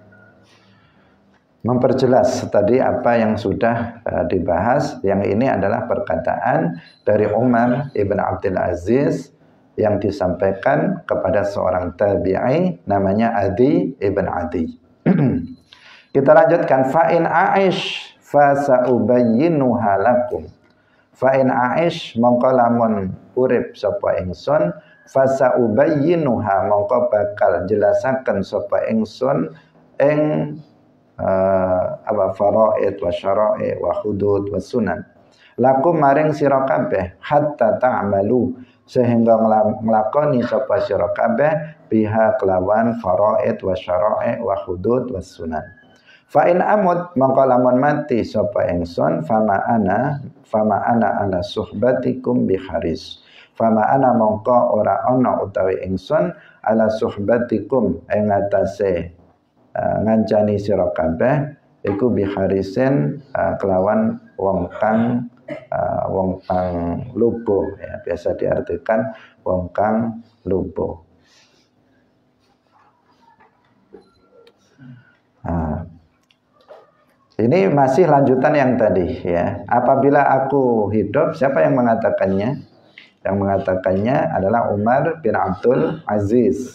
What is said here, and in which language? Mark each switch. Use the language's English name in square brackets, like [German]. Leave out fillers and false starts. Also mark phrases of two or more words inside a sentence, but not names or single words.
[Indonesian] Memperjelas tadi apa yang sudah dibahas, yang ini adalah perkataan dari Umar ibn Abdul Aziz yang disampaikan kepada seorang tabi'i namanya Adi ibn Adi. Kita lanjutkan, [Arabic] fa'in aish fa sa'ubayyinuha lakum. Fa in aish [Javanese] mongko lamun urip sapa ingsun, fa sa'ubayyinuha mongko bakal jelasaken sapa ingsun ing [Arabic] faraid wa syara'i wa hudud wa sunan. [Javanese] Lakum maring sira kabeh [Arabic] hatta ta'malu, [Javanese] sehingga nglakoni sapa sira kabeh biha kelawan [Arabic] faraid wa syara'i wa hudud wa sunan. Fa in amut [Javanese] mongko lamun mati sapa ingsun, [Arabic] fama ana ala suhbatikum biharis. Fama ana [Javanese] mongko ora ana utawi ingsun [Arabic] ala suhbatikum [Javanese] ing atase ngancani sira kabeh iku biharisin kelawan wong kang lubo ya, [Indonesian] biasa diartikan [Javanese] wong kang lubo. [Indonesian] Ini masih lanjutan yang tadi ya. Apabila aku hidup, siapa yang mengatakannya? Yang mengatakannya adalah Umar bin Abdul Aziz.